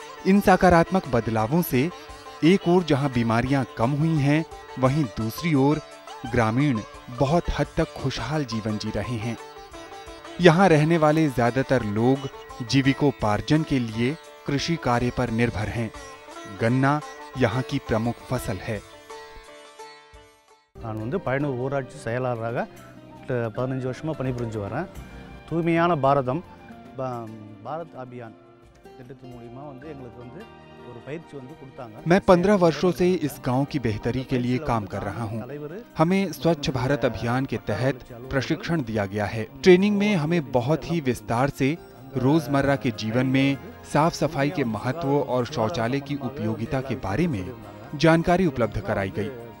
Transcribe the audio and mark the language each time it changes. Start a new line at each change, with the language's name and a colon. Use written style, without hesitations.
Hindi: इन सकारात्मक बदलावों से एक ओर जहां बीमारियां कम हुई हैं, वहीं दूसरी ओर ग्रामीण बहुत हद तक खुशहाल जीवन जी रहे हैं। यहाँ रहने वाले ज्यादातर लोग जीविकोपार्जन के लिए कृषि कार्य पर निर्भर हैं। गन्ना यहाँ की प्रमुख फसल है।
Tamil: நான் வந்து பழனூர் ஊராட்சி செயலாளராக 15 வருஷமா பணிபுரிஞ்சு வரேன். தூய்மையான பாரதம் பாரத் அபியான் திட்டத்தின் மூலமா வந்து எங்களுக்கு வந்து ஒரு பயிற்சி வந்து கொடுத்தாங்க।
Hindi: मैं 15 वर्षों से इस गांव की बेहतरी के लिए काम कर रहा हूं। हमें स्वच्छ भारत अभियान के तहत प्रशिक्षण दिया गया है। ट्रेनिंग में हमें बहुत ही विस्तार से रोजमर्रा के जीवन में साफ सफाई के महत्व और शौचालय की उपयोगिता के बारे में जानकारी उपलब्ध कराई गई।